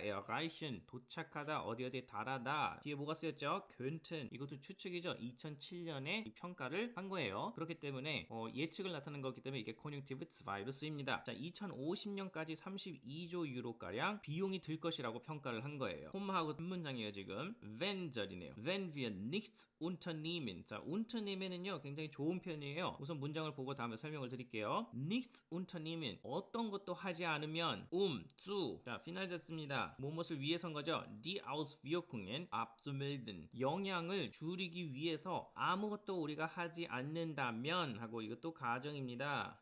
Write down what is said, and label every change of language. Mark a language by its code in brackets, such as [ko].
[ko] erreichen 도착하다 어디에 달하다. 뒤에 뭐가 쓰였죠? 이것도 추측이죠. 2007년에 이 평가를 한 거예요. 그렇기 때문에 예측을 나타낸 거기 때문에 이게 conjunctive 2로 쓰입니다. 자, 2050년까지 32조 유로가량 비용이 들 것이라고 평가를 한 거예요. 콤마하고 한 문장이에요 지금. wenn 절이네요. [de] wenn wir nichts unternehmen. [ko] 자, unternehmen은요 굉장히 좋은 표현이에요. 우선 문장을 보고 다음에 설명을 드릴게요. nichts unternehmen 어떤 것도 하지 않으면 zu 자, 피날졌습니다. 무엇을 위해서인 거죠? die Auswirkungen abzumilden 영향을 줄이기 위해서 아무것도 우리가 하지 않는다면 하고 이것도 가정입니다.